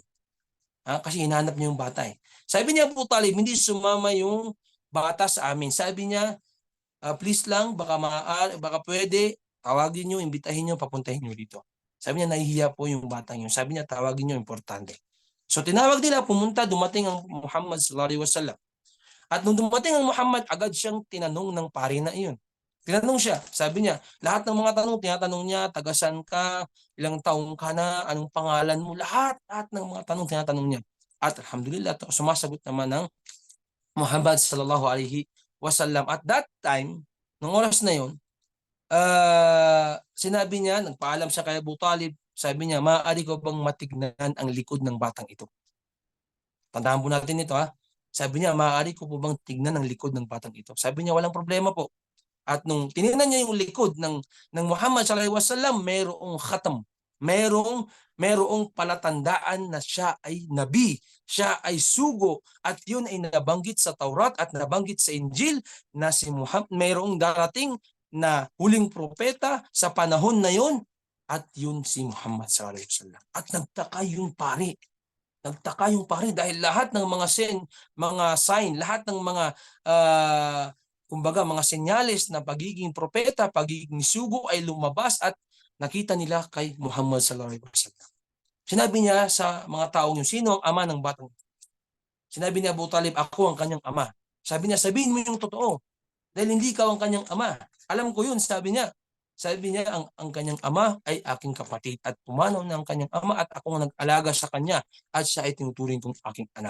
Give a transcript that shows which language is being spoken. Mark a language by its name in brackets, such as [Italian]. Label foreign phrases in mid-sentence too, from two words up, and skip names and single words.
[Filipino] Kasi hinahanap niyo yung bata eh. Sabi niya po, Talib, hindi sumama yung bata sa amin. Sabi niya, please lang, baka pwede, tawagin niyo, imbitahin niyo, papuntahin niyo dito. Sabi niya, nahihiya po yung batang yun. Sabi niya, tawagin niyo, importante. So tinawag nila, pumunta, dumating ang Muhammad [Arabic] صلى الله عليه وسلم. [Filipino] At nung dumating ang Muhammad, agad siyang tinanong ng pari na iyon. Tinanong siya, sabi niya, lahat ng mga tanong, tinatanong niya, tagasan ka, ilang taong ka na, anong pangalan mo, lahat ng mga tanong, tinatanong niya. At alhamdulillah, sumasagot naman ng Muhammad [Arabic] صلى الله عليه وسلم. [English] At that time, [Filipino] nung oras na yun, sinabi niya, nagpaalam siya kay Abu Talib, sabi niya, maaari ko bang matignan ang likod ng batang ito? Tandaan po natin ito ha. Sabi niya, maaari ko po bang tignan ang likod ng batang ito? Sabi niya, walang problema po. At nung tinignan niya yung likod ng Muhammad [Arabic] صلى الله عليه وسلم, [Filipino] mayroong khatam. merong palatandaan na siya ay nabi, siya ay sugo, at yun ay nabanggit sa Taurat at nabanggit sa Injil na si Muhammad, merong darating na huling propeta sa panahon na yun, at yun si Muhammad [Arabic] صلى الله عليه وسلم. [Filipino] At nagtaka yung pare dahil lahat ng mga sign, lahat ng mga kumbaga mga senyales na pagiging propeta, pagiging sugo ay lumabas at nakita nila kay Muhammad [Arabic] صلى الله عليه وسلم. [Filipino] Sinabi niya sa mga taong yung sino ang ama ng batang. Sinabi ni Abu Talib, ako ang kanyang ama. Sabi niya, sabihin mo yung totoo. Dahil hindi ikaw ang kanyang ama. Alam ko yun, sabi niya. Sabi niya, ang kanyang ama ay aking kapatid at pumanaw na ang kanyang ama at ako ang nag-alaga sa kanya at siya ay tinuturing kong aking anak.